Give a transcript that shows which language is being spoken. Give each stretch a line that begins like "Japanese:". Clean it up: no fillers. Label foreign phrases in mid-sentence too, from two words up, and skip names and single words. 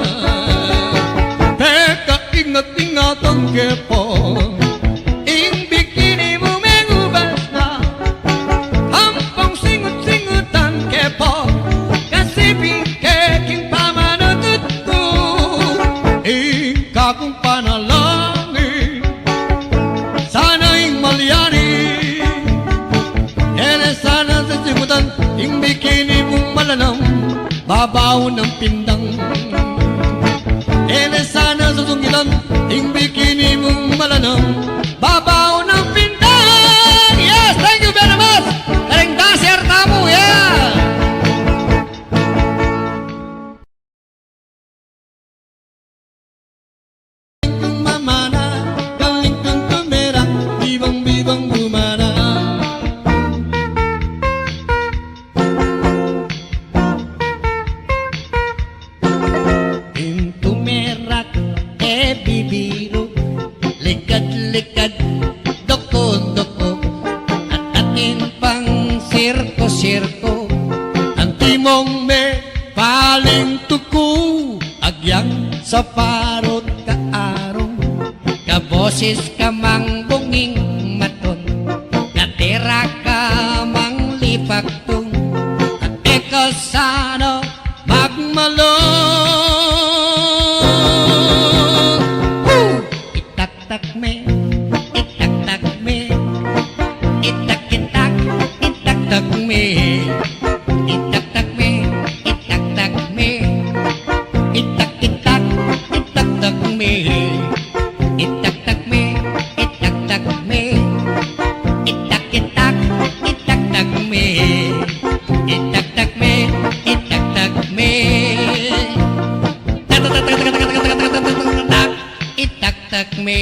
Pampanga: Teka, ingat-ingatan kepo, ing bikini mo mengubas na, ampong singut-singutan kepo, kasi ing pamanutut ko, ikaw kong panalangin, sana ing malyari, sana sa simutan, ing bikini mong malanam, babaw ng pindang. Sana sa sungitan, ing bikini mong malanam, babaw ng pindang.
English: Yes, thank you very much.
Pampanga: Karing dancer tamu, yeah. Mamana, galing kang tumera, bibang-bibang gumana. Intumerak bibiro, likad-likad, doko-doko, at atin pang sirko-sirko, ang timong me paling tuku agyang sa parot kaarong kaboses ka mang bunging maton katera ka mang lipaktong at eka sana magmalong itaktak me itaktak me itak-itak itaktak me itaktak me itaktak me itak-itak itaktak me itaktak me itaktak me itak-itak itaktak me itaktak me itaktak me itaktak me.